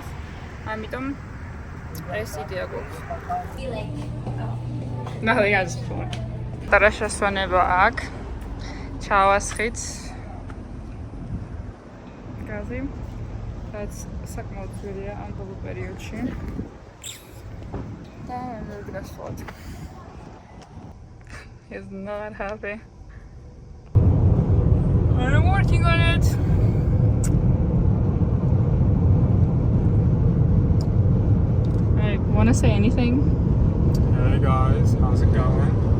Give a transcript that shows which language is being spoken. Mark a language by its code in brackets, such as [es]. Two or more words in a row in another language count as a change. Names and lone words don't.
[ka] ამიტომ ეს იდეა გვაქვს. ნახე გაზრდილი. პატარა შესვენება აქ. ჩავასხით. გაზი. რაც საკმაოდ ძვირია ამ ბოლო პერიოდში. და მე გასვლად. [en] He's not happy. I'm working on it. Hey, wanna say anything? Hey guys, how's it going?